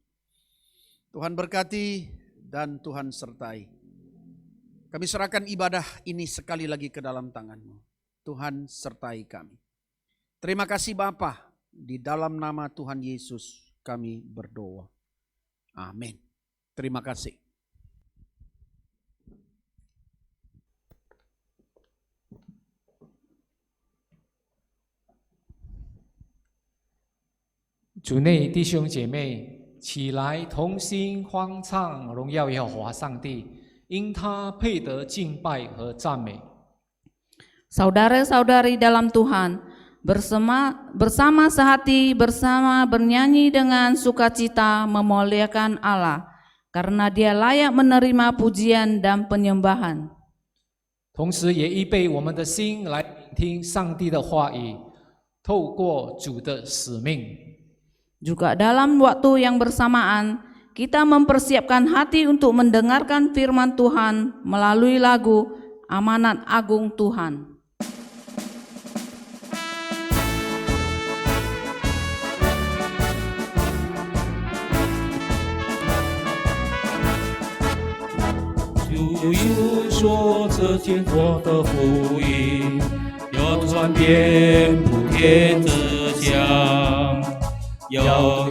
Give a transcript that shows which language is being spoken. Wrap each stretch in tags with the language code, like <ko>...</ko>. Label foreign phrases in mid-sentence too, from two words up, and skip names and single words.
<id>Tuhan berkati dan Tuhan sertai. Kami serahkan ibadah ini sekali lagi ke dalam tangan-Mu. Tuhan sertai kami. Terima kasih Bapa, di dalam nama Tuhan Yesus kami berdoa. Amin. Terima kasih.</id> <zh>主内弟兄姐妹，起来同心欢唱，荣耀耶和华上帝，因他配得敬拜和赞美。</zh> <id>Saudara-saudari dalam Tuhan, bersama sehati, bersama bernyanyi dengan sukacita memuliakan Allah, karena Dia layak menerima pujian dan penyembahan.</id> <zh>同时也预备我们的心来聆听上帝的话语，透过主的使命。</zh> <id>Juga dalam waktu yang bersamaan, kita mempersiapkan hati untuk mendengarkan firman Tuhan melalui lagu Amanat Agung Tuhan.</id> <zh>主又说这天国的福音要传遍普天之乡，要</zh>